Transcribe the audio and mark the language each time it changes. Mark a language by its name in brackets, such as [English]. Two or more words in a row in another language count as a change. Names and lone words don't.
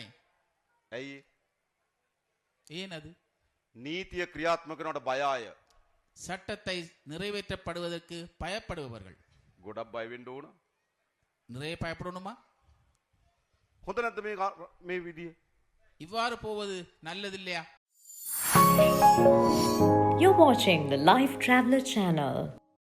[Sinhala] ඇයි? [Tamil] ஏன் அது? [Sinhala] නීතිය ක්‍රියාත්මක කරනකොට බය අය. [Tamil] சட்டத்தை நிறைவேற்றப்படுவதற்கு பயப்படுபவர்கள். [Sinhala] ගොඩක් බය වෙන්න ඕන. [Tamil] நிறைய பயப்படணுமா? [Sinhala] හොඳ නැද්ද මේ විදිය? [Tamil] இவ்வாறு போவது நல்லதில்லையா? [English] You're watching the Life Traveler channel.